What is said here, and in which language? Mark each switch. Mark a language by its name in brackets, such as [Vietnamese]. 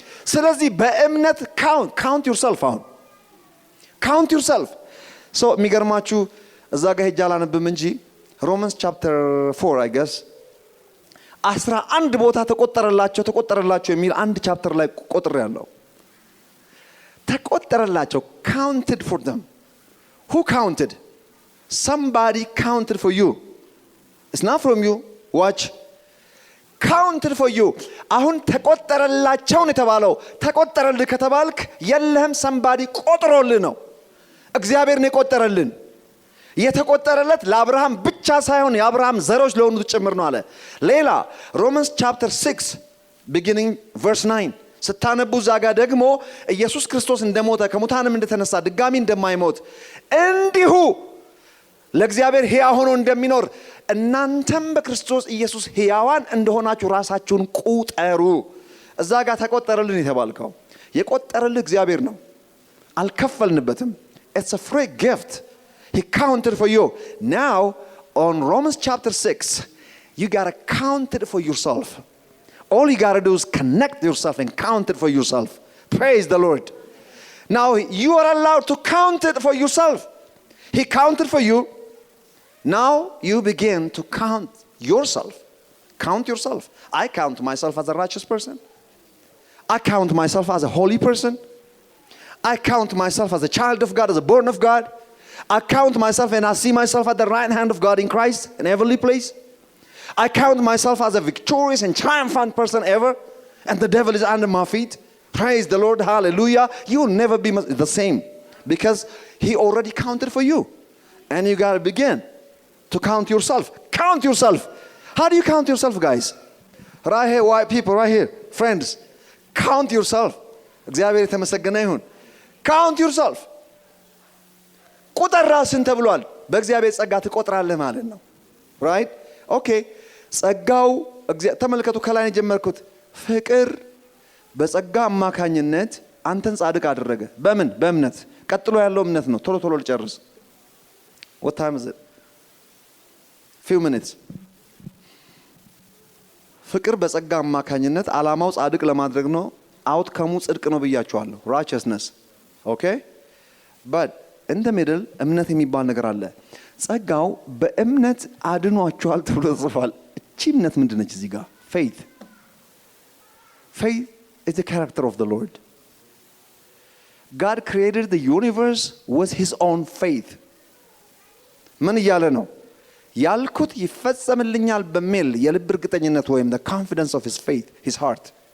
[Amharic] ስለዚህ በእምነት [English] ካውንት ዩርሰልፍ [Amharic] አሁን ካውንት ዩርሰልፍ ሶ የሚገርማችሁ እዛ ጋር ሄጄ አላነብም እንጂ ሮማንስ ቻፕተር 4 አይ ገስ 11 ቦታ ተቆጠረላቸው የሚል አንድ ቻፕተር ላይ ቆጥር ያለው ተቆጠረላቸው [English] counted for them. Who counted? Somebody counted for you. It's not from you. Watch. Counted for you. [Amharic] አሁን ተቆጠረላቸው ነው የተባለው። ተቆጠረልህ ከተባልክ የለህም somebody ቆጥሮልህ ነው። እግዚአብሔር ነው የቆጠረልን። የተቆጠረለት ለአብርሃም ብቻ ሳይሆን የአብርሃም ዘሮች ለሆኑት ጭምር ነው አለ። ሌላ ሮማንስ ቻፕተር 6 [English] beginning verse 9 [Amharic] ስታነቡ ዛጋ ደግሞ ኢየሱስ ክርስቶስ እንደሞተ ከሙታንም እንደተነሳ ድጋሚ እንደማይሞት እንዲሁ ለእግዚአብሔር ሕያው ሆኖ እንደሚኖር እናንተም በክርስቶስ ኢየሱስ ሕያዋን እንደሆናችሁ ራሳችሁን ቁጠሩ። እዛ ጋር ተቆጠረልን የተባልከው የቆጠረልህ እግዚአብሔር ነው። አልከፈልንበትም። [English] It's a free gift. He counted for you. Now on Romans chapter 6, you got to count it for yourself. All you got to do is connect yourself and count it for yourself. Praise the Lord. Now you are allowed to count it for yourself. He counted for you. Now you begin to count yourself. Count yourself. I count myself as a righteous person. I count myself as a holy person. I count myself as a child of God, as a born of God. I count myself and I see myself at the right hand of God in Christ, in heavenly place. I count myself as a victorious and triumphant person ever, and the devil is under my feet. Praise the Lord, hallelujah. You will never be the same, because he already counted for you. And you got to begin to count yourself. Count yourself. How do you count yourself, guys? Right here, white people, right here, friends. Count yourself. [Amharic] እግዚአብሔር የተመሰገነ ይሁን። [English] Count yourself. [Amharic] ቁጥር ራስን ተብሏል። በእግዚአብሔር ጸጋ ትቆጥራለህ ማለት ነው። [English] Right? Okay. [Amharic] ጸጋው ተመልከቱ፣ ከላይ የጀመርኩት ፍቅር በጸጋ አማካኝነት አንተን ጻድቅ አደረገ። በምን? በእምነት። ቀጥሎ ያለው እምነት ነው። ቶሎ ቶሎ ልጨርስ። [English] What time is it? Few minutes. [Amharic] ፍቅር በጸጋ አማካኝነት ዓላማው ጻድቅ ለማድረግ ነው። አውትካሙ ጽድቅ ነው ብያችኋለሁ። [English] righteousness. Okay? But in the middle [Amharic] እምነት የሚባል ነገር አለ። ጸጋው በእምነት አድኗችኋል ተብሎ ተጽፏል። እቺ እምነት ምንድነች እዚህ ጋር? [English] Faith. Faith is the character of the Lord. God created the universe with his own faith. [Amharic] ምን እያለ ነው? ያልኩት ይፈጸምልኛል በሚል የልብ እርግጠኝነት ወይም [English] the confidence of his faith, his heart.